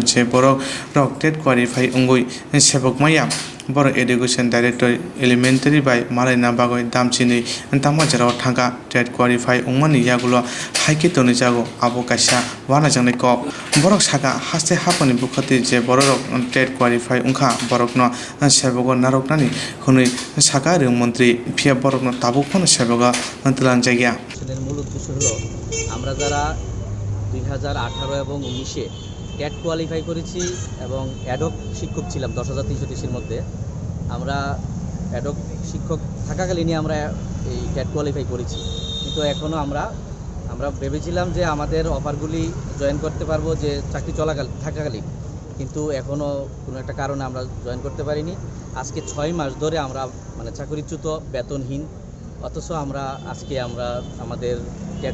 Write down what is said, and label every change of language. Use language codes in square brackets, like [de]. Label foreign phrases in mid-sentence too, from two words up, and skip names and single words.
[trp] je borok rok [en] tet qualify [trp] ungoi sebok maya borok [en] education director elementary [trp] by malaina bagoi damchini tamajara thanga [en] tet qualify [trp] ungmani yagulo haike toni jago abo kaisa wana jangnai kop borok saka haste haponi bukhati je borok [en] tet qualify [trp] ungkha borokno sebogo naroknani khunui saka rang mantri phia borokno tabukhono sebogo antlan jagya [bn] মূল উদ্দেশ্য হলো আমরা যারা 2018 এবং 19-এ [en] TET qualify [bn] করেছি এবং অ্যাডক শিক্ষক ছিলাম 10,330-এর মধ্যে আমরা অ্যাডক শিক্ষক থাকাকালীনই আমরা এই [en] TET qualify [bn] করেছি কিন্তু এখনও আমরা ভেবেছিলাম যে আমাদের অফারগুলি জয়েন করতে পারবো যে চাকরি থাকাকালীন কিন্তু এখনও কোনো একটা কারণে আমরা জয়েন করতে পারিনি আজকে 6 মাস ধরে আমরা মানে চাকরিচ্যুত বেতনহীন অথচ আজকে আমরা আমাদের টেট